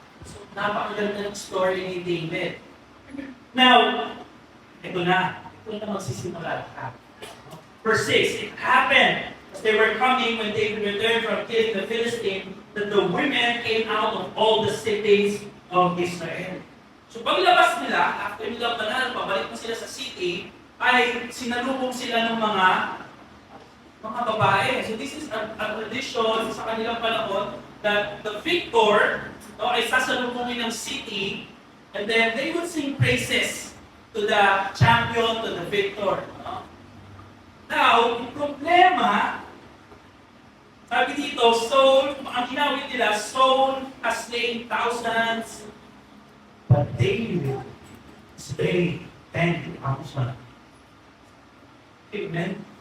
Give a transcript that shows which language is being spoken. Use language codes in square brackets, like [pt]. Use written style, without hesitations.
[tl] So napakaganda ng story ni David. Now, ito na magsisimula lahat. [en] Verse 6, it happened as they were coming when David returned from killing the Philistine, that the women came out of all the cities of Israel. [tl] So paglabas nila, after nila panalo, pabalik na sila sa city, ay sinalubong sila ng mga babae. [en] So this is a tradition [tl] sa kanilang panahon [en] that the victor [tl] ay sasalubungin ng [en] city, and then they would sing praises to the champion, to the victor. Now, [tl] yung problema, sabi dito, [en] Saul, [tl] ang ginawin nila, [en] Saul has slain thousands, but David slayed 10,000. Amen?